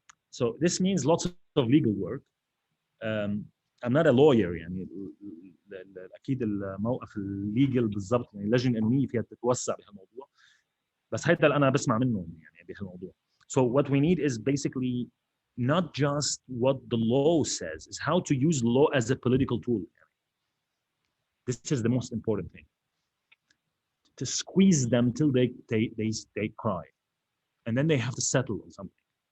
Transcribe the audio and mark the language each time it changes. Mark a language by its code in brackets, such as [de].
[en] So this means lots of legal work. I'm not a lawyer [ar] يعني اكيد الموقف الليجل بالضبط يعني اللجنه القانونيه فيها تتوسع بهالموضوع، بس هيدا اللي انا بسمع منهم يعني بهالموضوع. [en] So what we need is basically not just what the law says, is how to use law as a political tool. This is the most important thing. To squeeze them till they cry, and then they have to settle on something.